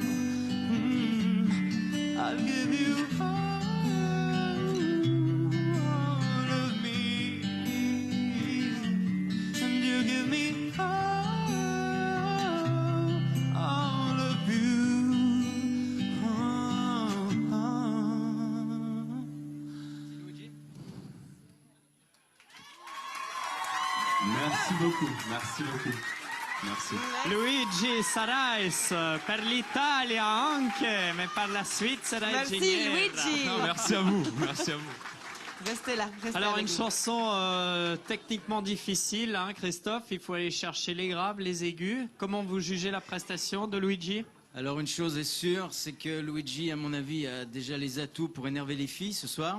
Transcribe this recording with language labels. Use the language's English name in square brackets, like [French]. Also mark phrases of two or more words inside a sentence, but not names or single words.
[English] I'll give you all of me, and you give me all of you. [French] Merci beaucoup, merci beaucoup. Merci. [Italian] Luigi Sarais per l'Italia anche, [French] mais par la suite sera Merci, ingénieur. Luigi. Non, merci à vous, merci à vous. Restez là, restez Alors avec une nous. chanson techniquement difficile, hein, Christophe, il faut aller chercher les graves, les aigus. Comment vous jugez la prestation de Luigi? Alors une chose est sûre, c'est que Luigi, à mon avis, a déjà les atouts pour énerver les filles ce soir.